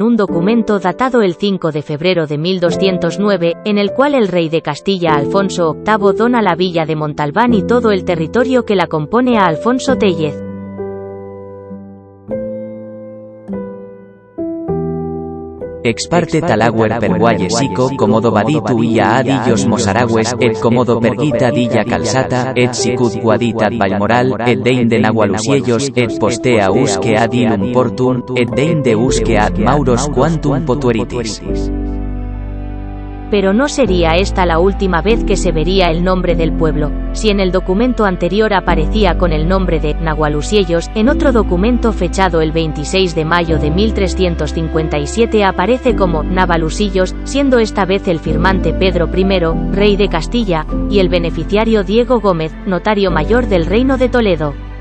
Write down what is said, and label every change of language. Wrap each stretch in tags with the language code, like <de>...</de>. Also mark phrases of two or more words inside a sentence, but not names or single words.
<es>un documento datado el 5 de febrero de 1209, en el cual el rey de Castilla Alfonso VIII dona la villa de Montalbán y todo el territorio que la compone a Alfonso Tellez.</es> <la>Ex parte Talaguer per Guayesico, comodo baditu ia adillos mosaragües, et comodo perguita dilla calzata, et sicut guaditat Vallmoral, et dein de Nagualusiellos, et postea usque ad ilum portum, et dein de usque ad Mauros quantum potueritis.</la> <es>Pero no sería esta la última vez que se vería el nombre del pueblo. Si en el documento anterior aparecía con el nombre de Nagualusiellos, en otro documento fechado el 26 de mayo de 1357 aparece como Navalusillos, siendo esta vez el firmante Pedro I, rey de Castilla, y el beneficiario Diego Gómez, notario mayor del Reino de Toledo.</es>